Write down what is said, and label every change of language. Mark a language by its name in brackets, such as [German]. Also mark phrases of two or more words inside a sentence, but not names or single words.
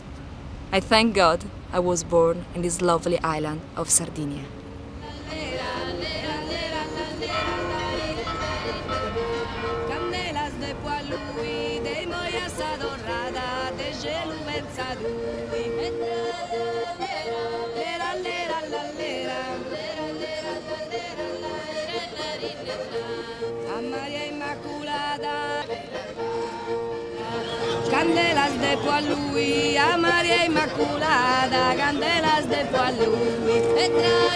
[English] I thank God I was born in this lovely island of Sardinia. [Sardinian] Candelas de poalui, de moias adorrada, de gelu verzadui. Lera, lera, la, lera. A Maria Immaculada. Candelas de poalui, a Maria Immaculada, candelas de poalui.